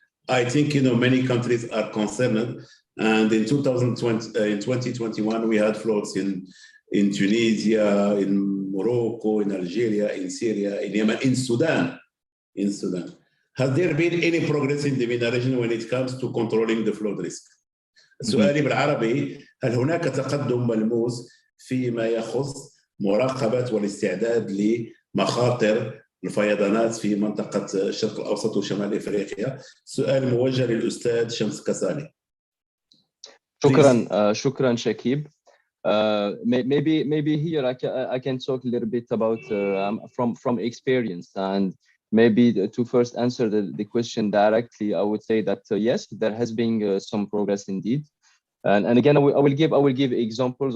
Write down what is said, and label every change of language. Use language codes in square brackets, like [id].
[en] I think many countries are concerned, and in 2021 we had floods in Tunisia, in Morocco, in Algeria, in Syria, in Yemen, in Sudan. Has there been any progress in the MENA region when it comes to controlling the flood risk? [ar] سؤالي بالعربي، هل هناك تقدم ملموس فيما يخص مراقبة والاستعداد لمخاطر الفيضانات في منطقة الشرق الأوسط وشمال إفريقيا؟ سؤال موجه للأستاذ شمس كسالي. شكرا شكيب. [en] Maybe here I can talk a little bit about from experience, and maybe to first answer the question directly, I would say that yes, there has been some progress indeed, and again I will give examples.